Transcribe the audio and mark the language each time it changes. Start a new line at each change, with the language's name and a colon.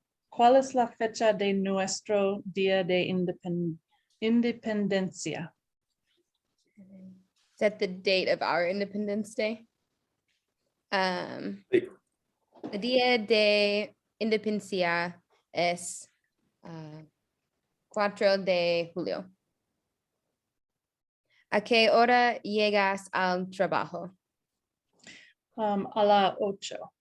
Spanish: ¿Cuál es la fecha de nuestro día de independencia?
English: Is that the date of our Independence Day?
Spanish: Sí. El día de independencia es 4 de julio. ¿A qué hora llegas al trabajo? A las 8.